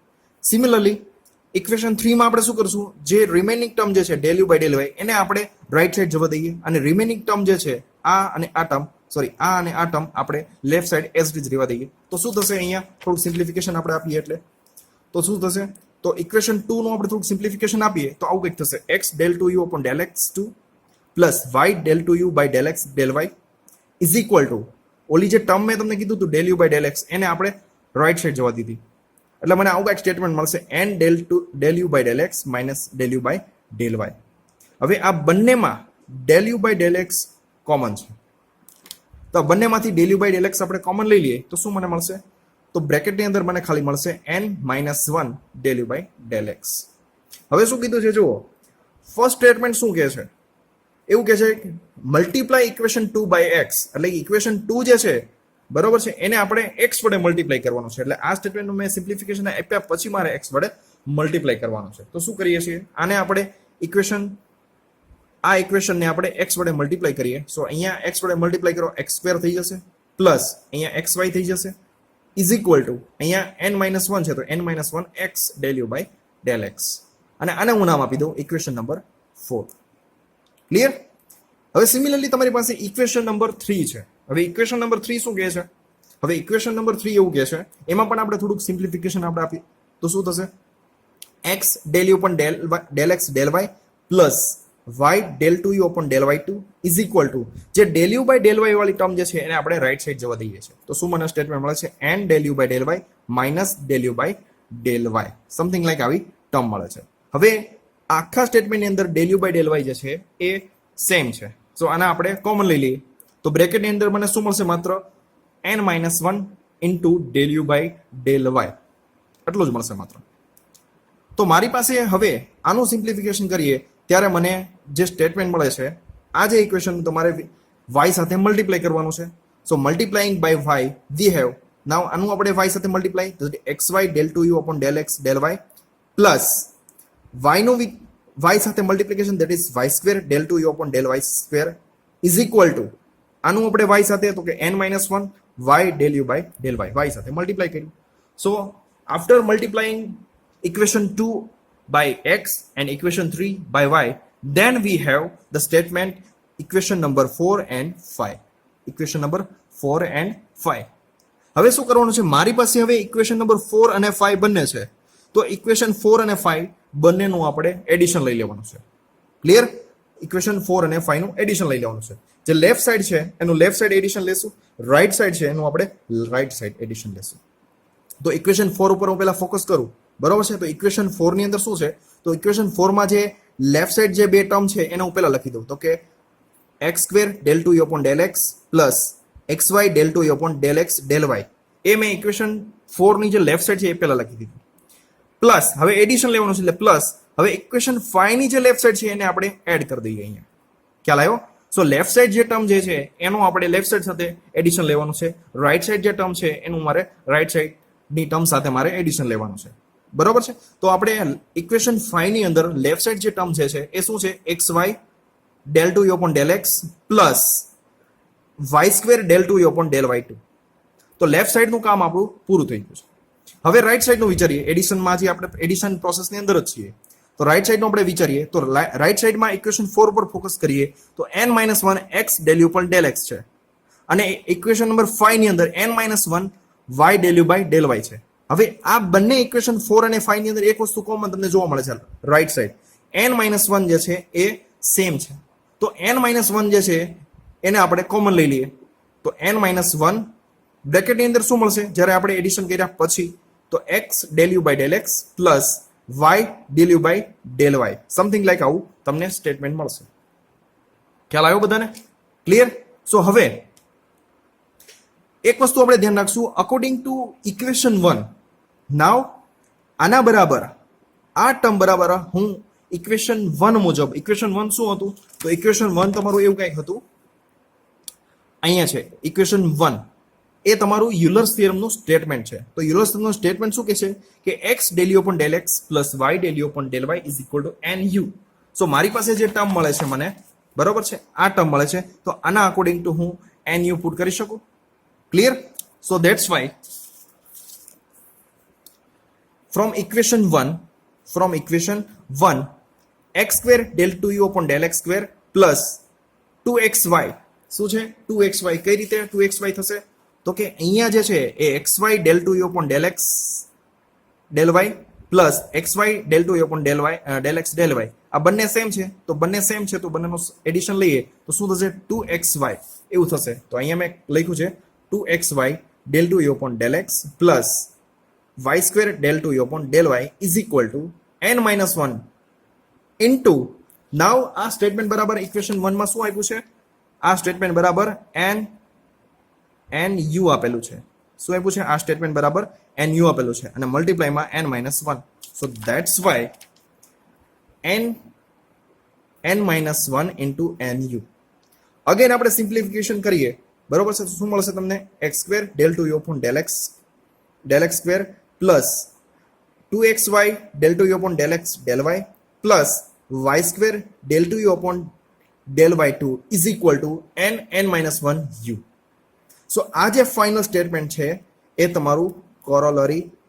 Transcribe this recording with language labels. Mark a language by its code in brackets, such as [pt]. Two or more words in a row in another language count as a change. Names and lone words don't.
[en] similarly equation 3 [gu] માં આપણે શું કરશું? જે [en] remaining term [gu] જે છે [en] del u by del y [gu] એને આપણે [en] right side [gu] જવા દઈએ અને [en] remaining term [gu] જે છે આ અને આ [en] term sorry [gu] આ અને આ ટર્મ આપણે [en] left side as it is [gu] રહેવા દઈએ તો શું થશે અહીંયા થોડું સિમ્પ્લિફિકેશન આપણે આપીએ એટલે તો શું થશે તો ઇક્વેશન 2 નું આપણે થોડું સિમ્પ્લિફિકેશન આપીએ તો આવું કંઈક થશે [en] x del 2u upon del x2 plus y del 2u by del x del y is equal to [gu] ઓલી જે ટર્મ મેં તમને કીધું હતું [en] del u by del x [gu] એને આપણે [en] right side [gu] જવા દીધી એટલે મને આવું કંઈક સ્ટેટમેન્ટ મળશે [en] n del u by del x minus del u by del y [gu] હવે આ બંનેમાં [en] del u by del x [gu] કોમન છે તો બંનેમાંથી [en] del u by del x [gu] આપણે કોમન લઈ લઈએ તો શું મને મળશે તો બ્રેકેટની અંદર મને ખાલી મળશે [en] n minus 1 del u by del x [gu] હવે શું કીધું છે જુઓ [en] first statement [gu] શું કહે છે એવું કહે છે [en] multiply equation 2 by x [gu] એટલે ઇક્વેશન 2 જે છે બરોબર છે એને આપણે x વડે મલ્ટીપ્લાય કરવાનું છે એટલે આ સ્ટેટમેન્ટનું મેં સિમ્પ્લિફિકેશન આપ્યા પછી મારે x વડે મલ્ટીપ્લાય કરવાનું છે તો શું કરીએ છીએ આને આપણે આ ઇક્વેશનને આપણે x વડે મલ્ટીપ્લાય કરીએ સો અહીંયા x વડે મલ્ટીપ્લાય કરો x² થઈ જશે પ્લસ અહીંયા xy થઈ જશે [en] is equal to [gu] અહીંયા [en] n - 1 છે તો n - 1 x del u by del x [gu] અને આને હું નામ આપી દઉં [en] equation number 4 clear [gu] હવે સિમિલરલી તમારી પાસે [en] equation number 3 [gu] છે હવે [en] equation number 3 [gu] શું કહે છે હવે [en] equation number 3 [gu] એવું કહે છે એમાં પણ આપણે થોડુંક સિમ્પ્લિફિકેશન આપણે આપીએ તો શું થશે [en] x del u upon del x del y plus y del 2u upon del y2 is equal to [gu] જે [en] del u by del y [gu] વાળી ટર્મ જે છે એને આપણે [en] right side [gu] જવા દઈએ છીએ તો શું મને સ્ટેટમેન્ટ મળે છે [en] n del u by del y minus del u by del y something like [gu] આવી ટર્મ મળે છે હવે આખા સ્ટેટમેન્ટની અંદર [en] del u by del y [gu] જે છે એ સેમ છે સો આના આપણે કોમન લઈ લઈએ તો બ્રેકેટની અંદર મને શું મળશે માત્ર [en] n - 1 into del u by del y [gu] એટલું જ મળશે માત્ર તો મારી પાસે હવે આનું સિમ્પ્લિફિકેશન કરીએ ત્યારે મને જે સ્ટેટમેન્ટ મળે છે આ જે ઇક્વેશન તમારે y સાથે મલ્ટીપ્લાય કરવાનું છે [en] so multiplying by y we have now [gu] આનું આપણે y સાથે મલ્ટીપ્લાય તો [en] xy del 2u upon del x del y plus y [gu] નું y સાથે [en] multiplication that is y² del 2u upon del y² is equal to [gu] આનું આપણે y સાથે તો કે [en] n - 1 y del u by del y [gu] સાથે મલ્ટીપ્લાય કર્યું [en] so after multiplying equation 2 by x and equation 3 by y then we have the statement equation number 4 and 5 equation number 4 and 5 [gu] હવે શું કરવાનું છે મારી પાસે હવે [en] equation number 4 [gu] અને 5 બંને છે તો ઇક્વેશન 4 અને 5 બંનેનું આપણે એડિશન લઈ લેવાનું છે [en] clear equation 4 [gu] અને 5 નું એડિશન લઈ લેવાનું છે જે [en] left side [gu] છે એનું [en] left side addition [gu] લેશું [en] right side [gu] છે એનું આપણે [en] right side addition [gu] લેશું તો ઇક્વેશન 4 ઉપર હું પહેલા ફોકસ કરું બરોબર છે તો ઇક્વેશન 4 ની અંદર શું છે તો ઇક્વેશન 4 માં જે [en] left side [gu] જે બે ટર્મ છે એને હું પહેલા લખી દઉં તો કે [en] x² del 2u upon del x plus xy del 2u upon del x del y [gu] એ મેં ઇક્વેશન 4 ની જે [en] left side [gu] છે એ પહેલા લખી દીધું પ્લસ હવે એડિશન લેવાનું છે એટલે પ્લસ હવે ઇક્વેશન 5 ની જે [en] left side [gu] છે એને આપણે એડ કરી દઈએ અહીંયા ખ્યાલ આવ્યો [en] so left side [gu] જે ટર્મ જે છે એનું આપણે [en] left side [gu] સાથે એડિશન લેવાનું છે [en] right side [gu] જે ટર્મ છે એનું મારે [en] right side [gu] ની ટર્મ સાથે મારે એડિશન લેવાનું છે બરોબર છે તો આપણે ઇક્વેશન 5 ની અંદર [en] left side [gu] જે ટર્મ છે એ શું છે [en] xy del 2u upon del x plus y² del 2u upon del y2 [gu] તો [en] left side [gu] નું કામ આપણું પૂરું થઈ ગયું છે હવે [en] right side [gu] નું વિચારીએ એડિશનમાં જે આપણે એડિશન પ્રોસેસની અંદર જ છીએ તો [en] right side [gu] નું આપણે વિચારીએ તો રાઈટ સાઈડમાં ઇક્વેશન 4 પર ફોકસ કરીએ તો [en] n - 1 x del u upon del x [gu] છે અને [en] equation number 5 [gu] ની અંદર n - 1 [en] y del u by del y [gu] છે હવે આ બંને ઇક્વેશન 4 અને 5 ની અંદર એક વસ્તુ કોમન તમને જોવા મળે છે [en] right side n - 1 [gu] જે છે એ સેમ છે તો n - 1 જે છે એને આપણે કોમન લઈ લઈએ તો n - 1 બ્રેકેટની અંદર શું મળશે જ્યારે આપણે એડિશન કર્યા પછી તો [en] x del u by del x plus y del u by del y something like [gu] આવું તમને સ્ટેટમેન્ટ મળશે ખ્યાલ આવ્યો બધાને [en] clear so [gu] હવે એક વસ્તુ આપણે ધ્યાન રાખશું [en] according to equation 1 now [gu] આના બરાબર આ ટર્મ બરાબર હું ઇક્વેશન 1 મુજબ ઇક્વેશન 1 શું હતું તો ઇક્વેશન 1 તમારું એવું કંઈક હતું અહીંયા છે ઇક્વેશન 1 એ તમારું યુલર્સ થિયરમનું સ્ટેટમેન્ટ છે તો યુલર્સ થિયરમનું સ્ટેટમેન્ટ શું કહે છે કે [en] x del u upon del x plus y del u upon del y is equal to nu [gu] સો મારી પાસે જે ટર્મ મળે છે મને બરોબર છે આ ટર્મ મળે છે તો આના અકોર્ડિંગ ટુ હું nu પુટ કરી શકું [en] clear so that's why from equation 1 x² del 2u upon del x² plus 2xy [gu] શું છે 2xy કઈ રીતે 2xy થશે તો કે અહીંયા જે છે એ [en] xy del 2u upon del x del y [gu] પ્લસ xy del 2u upon del y del x del y આ બંને સેમ છે તો બંને સેમ છે તો બંનેનો એડિશન લઈએ તો શું થશે 2xy એવું થશે તો અહીંયા મેં લખ્યું છે [en] 2xy del 2u upon del x plus y square del 2u upon del y is equal to n minus 1 into now [gu] આ સ્ટેટમેન્ટ બરાબર ઇક્વેશન 1 માં શું આપ્યું છે આ સ્ટેટમેન્ટ બરાબર n u આપેલું છે શું આપ્યું છે આ સ્ટેટમેન્ટ બરાબર n u આપેલું છે અને મલ્ટીપ્લાય માં [en] n minus 1 so that's why n minus 1 into nu [gu] અગેન આપણે સિમ્પ્લિફિકેશન કરીએ બરોબર છે શું મળશે તમને [en] x square del 2u upon del x square plus 2xy del 2u upon del x del y plus y square del 2u upon del y2 is equal to n minus 1 u so [gu] આ જે [en] final statement [gu] છે એ તમારું કોરોલરી